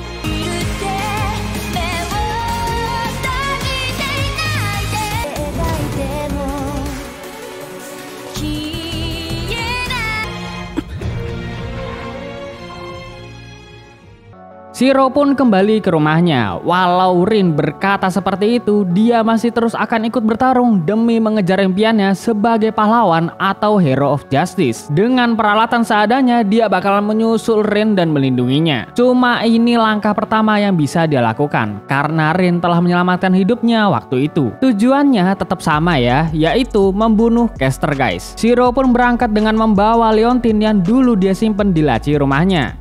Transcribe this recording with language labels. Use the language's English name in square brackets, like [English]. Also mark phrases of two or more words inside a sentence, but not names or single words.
[Indonesian] Shiro pun kembali ke rumahnya. Walau Rin berkata seperti itu, dia masih terus akan ikut bertarung demi mengejar impiannya sebagai pahlawan atau [English] hero of justice. [Indonesian] Dengan peralatan seadanya, dia bakalan menyusul Rin dan melindunginya. Cuma ini langkah pertama yang bisa dia lakukan, karena Rin telah menyelamatkan hidupnya waktu itu. Tujuannya tetap sama ya, yaitu membunuh Caster guys. Shiro pun berangkat dengan membawa Leontin yang dulu dia simpen di laci rumahnya.